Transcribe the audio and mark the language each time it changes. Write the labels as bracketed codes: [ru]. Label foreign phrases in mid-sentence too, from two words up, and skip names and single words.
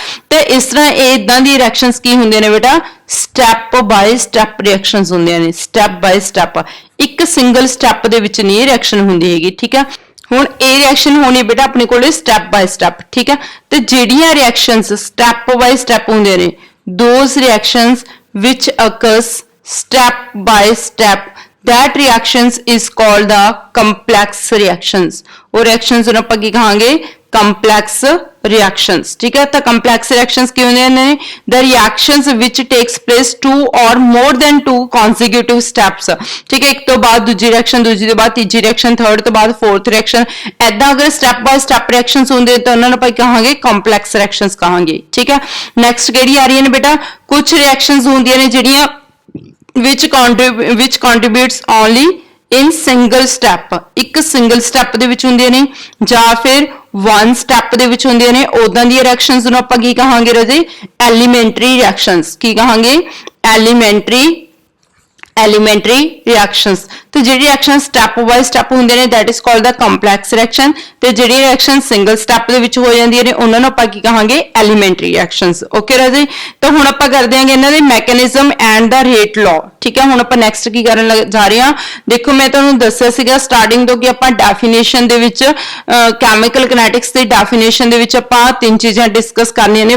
[pa] ਤੇ ਇਸ ਤਰ੍ਹਾਂ ਇਹ ਇਦਾਂ ਦੀ ਰਿਐਕਸ਼ਨਸ ਕੀ ਹੁੰਦੀਆਂ ਨੇ ਬੇਟਾ, [en] step by step [pa] ਰਿਐਕਸ਼ਨਸ ਹੁੰਦੀਆਂ ਨੇ। [en] step by step, [pa] ਇੱਕ [en] single step [pa] ਦੇ ਵਿੱਚ ਨਹੀਂ ਇਹ ਰਿਐਕਸ਼ਨ ਹੁੰਦੀ ਹੈਗੀ ਠੀਕ ਆ। ਹੁਣ ਇਹ ਰਿਐਕਸ਼ਨ ਹੋਣੀ ਬੇਟਾ ਆਪਣੇ ਕੋਲੇ [en] step by step [pa] ਠੀਕ ਆ। ਤੇ ਜਿਹੜੀਆਂ ਰਿਐਕਸ਼ਨਸ [en] step by step [pa] ਹੁੰਦੇ ਨੇ, [en] those reactions which occurs step by step, that reactions is called the complex reactions। [pa] ਉਹ reactions ਨੂੰ ਆਪਾਂ ਕੀ ਕਹਾਂਗੇ, [en] complex reactions [pa] ਠੀਕ ਹੈ। ਤਾਂ [en] complex reactions [pa] ਕੀ ਹੁੰਦੀਆਂ ਨੇ, [en] the reactions which takes place two or more than two consecutive steps [pa] ਠੀਕ ਹੈ। ਇੱਕ ਤੋਂ ਬਾਅਦ ਦੂਜੀ ਰਿਐਕਸ਼ਨ, ਦੂਜੀ ਤੋਂ ਬਾਅਦ ਤੀਜੀ ਰਿਐਕਸ਼ਨ, ਥਰਡ ਤੋਂ ਬਾਅਦ ਫੋਰਥ ਰਿਐਕਸ਼ਨ, ਐਦਾਂ ਅਗਰ [en] step by step [pa] ਰਿਐਕਸ਼ਨਸ ਹੁੰਦੇ ਤਾਂ ਉਹਨਾਂ ਨੂੰ ਆਪਾਂ ਕਹਾਂਗੇ [en] complex reactions [pa] ਕਹਾਂਗੇ ਠੀਕ ਹੈ। ਨੈਕਸਟ ਕਿਹੜੀ ਆ ਰਹੀ ਨੇ ਬੇਟਾ, ਕੁਝ ਰਿਐਕਸ਼ਨਸ ਹੁੰਦੀਆਂ ਨੇ ਜਿਹੜੀਆਂ [en] which contributes only in single step, [pa] ਇੱਕ [en] single step [pa] ਦੇ ਵਿੱਚ ਹੁੰਦੀਆਂ ਨੇ ਜਾਂ ਫਿਰ [en] one step [pa] ਦੇ ਵਿੱਚ ਹੁੰਦੀਆਂ ਨੇ। ਉਦਾਂ ਦੀਆਂ ਰਿਐਕਸ਼ਨਸ ਨੂੰ ਆਪਾਂ ਕੀ ਕਹਾਂਗੇ ਰਾਜੇ, [en] elementary reactions. [pa] ਕੀ ਕਹਾਂਗੇ, [en] elementary reactions. [pa] ਤੇ ਜਿਹੜੀ ਰਿਐਕਸ਼ਨ [en] step by step [pa] ਹੁੰਦੇ ਨੇ [en] that is called the complex reaction, [pa] ਤੇ ਜਿਹੜੀ ਰਿਐਕਸ਼ਨ [en] single step [pa] ਦੇ ਵਿੱਚ ਹੋ ਜਾਂਦੀਆਂ ਨੇ ਉਹਨਾਂ ਨੂੰ ਆਪਾਂ ਕੀ ਕਹਾਂਗੇ, [en] elementary reactions. [pa] ਓਕੇ ਰਾਜੇ, ਤਾਂ ਹੁਣ ਆਪਾਂ ਕਰਦੇ ਆਂਗੇ ਇਹਨਾਂ ਦੇ [en] mechanism and the rate law [pa] ਠੀਕ ਹੈ। ਹੁਣ ਆਪਾਂ ਨੈਕਸਟ ਕੀ ਕਰਨ ਜਾ ਰਹੇ ਹਾਂ, ਦੇਖੋ ਮੈਂ ਤੁਹਾਨੂੰ ਦੱਸਿਆ ਸੀਗਾ ਸਟਾਰਟਿੰਗ ਤੋਂ ਕਿ ਆਪਾਂ ਡੈਫੀਨੇਸ਼ਨ ਦੇ ਵਿੱਚ [en] chemical kinetics [pa] ਦੀ ਡੈਫੀਨੇਸ਼ਨ ਦੇ ਵਿੱਚ ਆਪਾਂ ਤਿੰਨ ਚੀਜ਼ਾਂ ਡਿਸਕਸ ਕਰਨੀਆਂ ਨੇ।